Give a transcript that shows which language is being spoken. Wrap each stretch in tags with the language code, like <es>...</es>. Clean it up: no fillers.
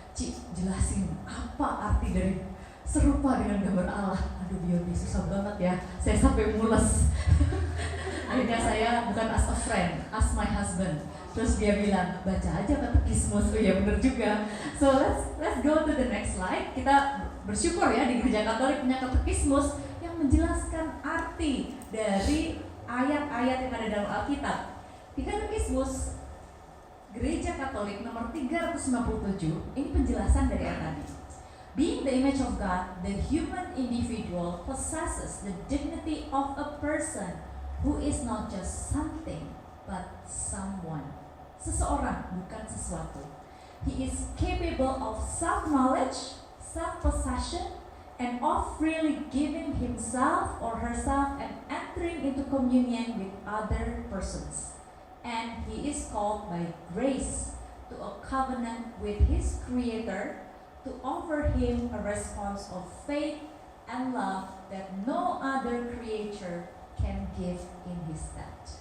<id>Cik, jelasin apa arti dari serupa dengan gambar Allah. Aduh Biodi, susah banget ya. Saya sampai mules. Akhirnya saya bukan</id> <en>as a friend, as my husband.</en> <id>Terus dia bilang, baca aja katekismus. Oh ya benar juga.</id> <en>So let's go to the next slide.</en> <id>Kita bersyukur ya di Gereja Katolik punya katekismus yang menjelaskan arti dari ayat-ayat yang ada dalam Alkitab. Di katekismus Gereja Katolik nomor 357, ini penjelasan dari ayat tadi.</id> <en>Being the image of God, the human individual possesses the dignity of a person who is not just something, but someone.</en> <id>Seseorang, bukan sesuatu.</id> <en>He is capable of self-knowledge, self-possession, and of freely giving himself or herself and entering into communion with other persons. And he is called by grace to a covenant with his Creator, to offer him a response of faith and love that no other creature can give in his stead.</en>